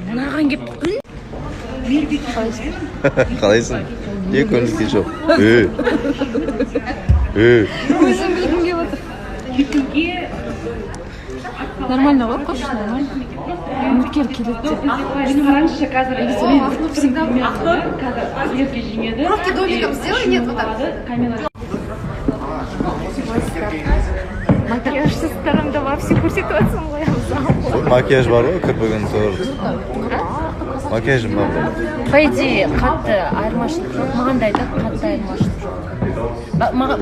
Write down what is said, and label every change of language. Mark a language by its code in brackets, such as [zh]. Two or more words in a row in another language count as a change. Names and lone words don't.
[kk] Мынаған келіп Қалайсың? Не көңіл жоқ. Өзім білгім келіп отыр. Нормально ғой, қош, нормально. Үміткер келеді. Қараңызшы, қазір [ru] Пробки домиком сделай, нет, вот так. [kk] Макияжсыздарыңды вообще көрсетіп жатсың ғой. Макияж бар ғой, кірпігін тұрып. Макияжым бар ғой. [ru] По идее, [kk] қатты айырмашылық жоқ. Маған да айтады, қатты айырмашылық жоқ.